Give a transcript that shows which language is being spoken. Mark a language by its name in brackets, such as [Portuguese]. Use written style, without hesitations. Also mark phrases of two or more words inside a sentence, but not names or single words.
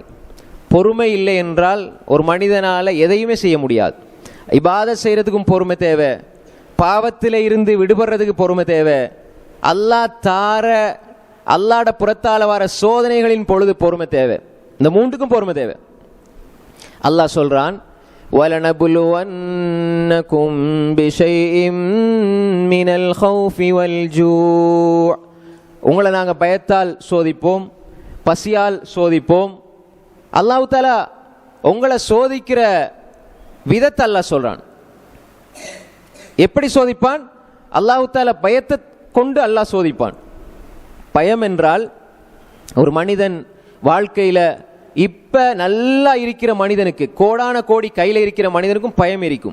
[Tamil] பொறுமை இல்லை என்றால் ஒரு மனிதனால் எதையுமே செய்ய முடியாது. இபாதத் செய்கிறதுக்கும் பொறுமை தேவை, பாவத்தில் இருந்து விடுபடுறதுக்கு பொறுமை தேவை, அல்லாட புறத்தால வர சோதனைகளின் பொழுது பொறுமை தேவை. இந்த 3க்கும் பொறுமை தேவை. அல்லாஹ் சொல்றான், [Arabic] وَلَنَبْلُوَنَّكُمْ بِشَيْءٍ مِّنَ الْخَوْفِ وَالْجُوعِ. [Tamil] உங்களை நாங்கள் பயத்தால் சோதிப்போம், பசியால் சோதிப்போம். [Arabic] الله تعالى [Tamil] உங்களை சோதிக்கிற விதத்தை அல்லாஹ் சொல்றான். எப்படி சோதிப்பான்? [Arabic] الله تعالى [Tamil] பயத்தை கொண்டு அல்லாஹ் சோதிப்பான். பயம் என்றால், ஒரு மனிதன் வாழ்க்கையில் இப்ப நல்லா இருக்கிற மனிதனுக்கு, கோடான கோடி கையில் இருக்கிற மனிதனுக்கும் பயம் இருக்கும்.